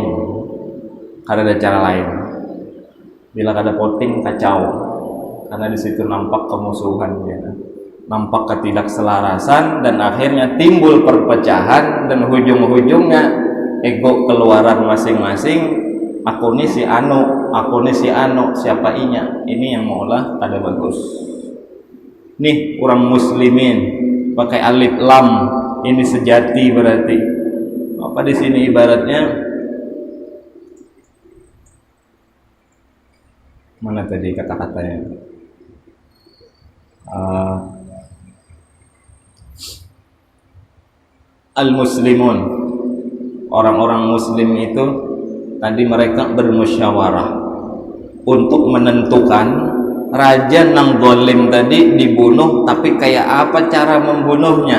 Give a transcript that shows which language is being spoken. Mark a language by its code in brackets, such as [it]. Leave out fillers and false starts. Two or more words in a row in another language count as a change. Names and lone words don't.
[bjn] Kada ada cara lain. Bila kada voting, kacau. [id] Karena di situ nampak kemusuhan, ya. Nampak ketidakselarasan, dan akhirnya timbul perpecahan, dan ujung-ujungnya ego keluaran masing-masing. [bjn] Aku ni si anu, aku ni si anu, siapa inya? Ini yang maulah kada bagus. [id] Nih orang muslimin pakai alif lam, ini sejati berarti. Apa di sini ibaratnya? Mana tadi kata-katanya? Al-muslimun, orang-orang muslim itu tadi mereka bermusyawarah untuk menentukan raja nang zalim tadi dibunuh, tapi kayak apa cara membunuhnya?